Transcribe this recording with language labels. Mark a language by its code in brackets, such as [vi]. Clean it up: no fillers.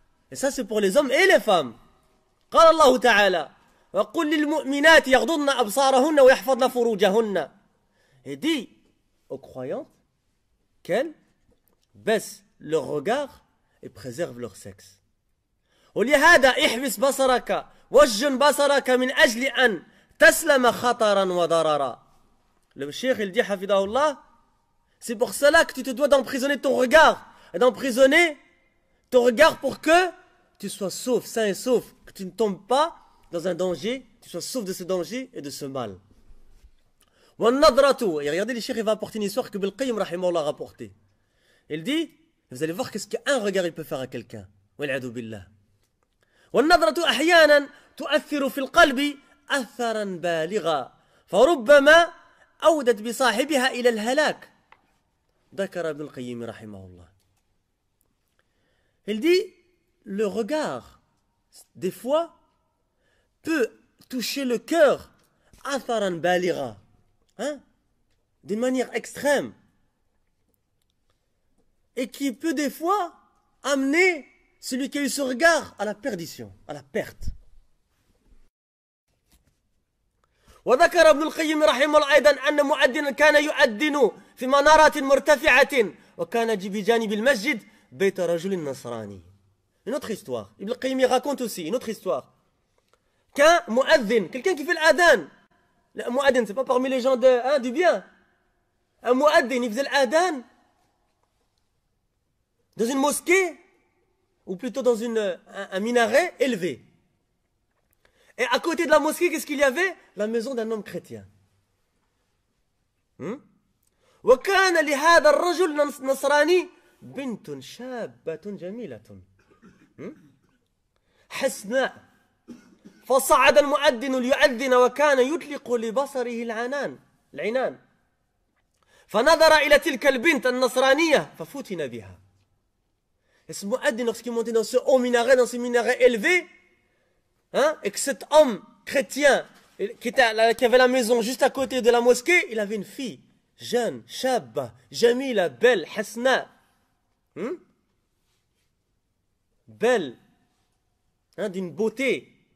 [fr] Et ça c'est pour les hommes et les femmes. [ar] قال الله تعالى وقل للمؤمنات يغضضن أبصارهن ويحفظن فروجهن. [fr] Et dit aux croyantes qu'elles baissent leur regard et préservent leur sexe. [ar] ولهذا احبس بصرك وجن بصرك من أجل أن تسلم خطرا وضررا. [fr] Le cheikh il dit hafidahullah, c'est pour cela que tu te dois d'emprisonner ton regard et d'emprisonner ton regard pour que tu sois sauf, sain et sauf, que tu ne tombes pas dans un danger, tu sois sauf de ce danger et de ce mal. Et regardez, le cheikh il va apporter une histoire que Ibn Qayyim rahimahullah a rapportée. Il dit, vous allez voir qu'est-ce qu'un regard il peut faire à quelqu'un. [ar] Wal'adu billah. والنظرة أحيانا تؤثر في القلب أثرا بالغا فربما أودت بصاحبها إلى الهلاك. ذكر ابن القيم رحمه الله. Il dit, [fr] le regard, des fois, peut toucher le cœur, atharan balira, hein, d'une manière extrême, et qui peut des fois amener celui qui a eu ce regard à la perdition, à la perte. [ar] وذكر ابن القيم رحمه الله أيضا أن مؤذنا كان يؤذن في منارات مرتفعة وكان بجانب المسجد بيت رجل نصراني. [fr] Une autre histoire. Ibn al-Qayyim raconte aussi une autre histoire. Qu'un mu'adhin, quelqu'un qui fait l'adhan. Le mu'adhin, c'est pas parmi les gens du bien. Un mu'adhin, il faisait l'adhan dans une mosquée, ou plutôt dans un minaret élevé. Et à côté de la mosquée, qu'est-ce qu'il y avait? La maison d'un homme chrétien. [ar] وكان لهذا الرجل النصراني بنت شابة جميلة حسناء فصعد المؤذن ليؤذن وكان يطلق لبصره العنان فنظر إلى تلك البنت النصرانية ففتن بها. [fr] Et ce mu'addin, lorsqu'il montait dans ce haut minaret, dans ce minaret élevé, hein, et que cet homme chrétien qui avait la maison juste à côté de la mosquée, il avait une fille jeune, shabba, jamila, belle, hasna, belle, hein, d'une beauté.